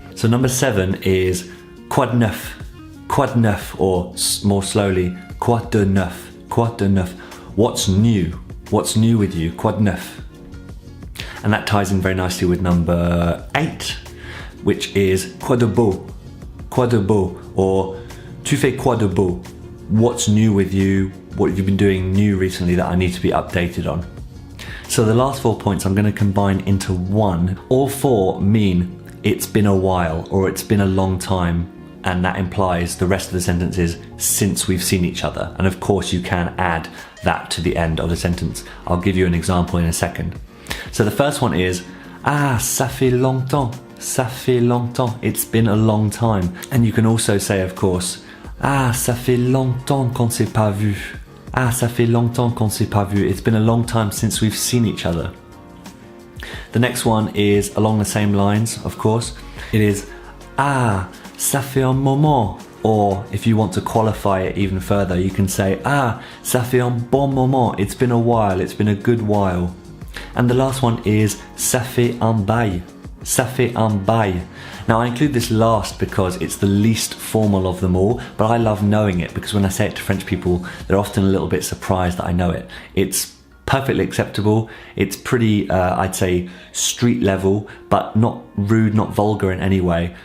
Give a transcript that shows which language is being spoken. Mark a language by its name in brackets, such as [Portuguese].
[English] So number 7 is [French] quoi neuf? Quoi neuf, [English] or more slowly, [French] quoi de neuf? Quoi de neuf? [English] What's new? What's new with you? [French] Quoi neuf? [English] And that ties in very nicely with number 8, which is [French] quoi de beau? Quoi de beau, [English] or [French] tu fais quoi de beau? [English] What's new with you? What have you been doing new recently that I need to be updated on? So the last 4 points I'm going to combine into one. All 4 mean it's been a while or it's been a long time, and that implies the rest of the sentence is since we've seen each other. And of course you can add that to the end of the sentence. I'll give you an example in a second. So the first one is [French] ah, ça fait longtemps. Ça fait longtemps. [English] It's been a long time. And you can also say, of course, [French] ah, ça fait longtemps qu'on s'est pas vu. Ah, ça fait longtemps qu'on s'est pas vu. [English] It's been a long time since we've seen each other. The next one is along the same lines, of course. It is [French] ah, ça fait un moment. [English] Or if you want to qualify it even further, you can say [French] ah, ça fait un bon moment. [English] It's been a while. It's been a good while. And the last one is [French] ça fait un bail. Ça fait un bail. [English] Now I include this last because it's the least formal of them all, but I love knowing it because when I say it to French people, they're often a little bit surprised that I know it. It's perfectly acceptable. It's pretty, I'd say, street level, but not rude, not vulgar in any way.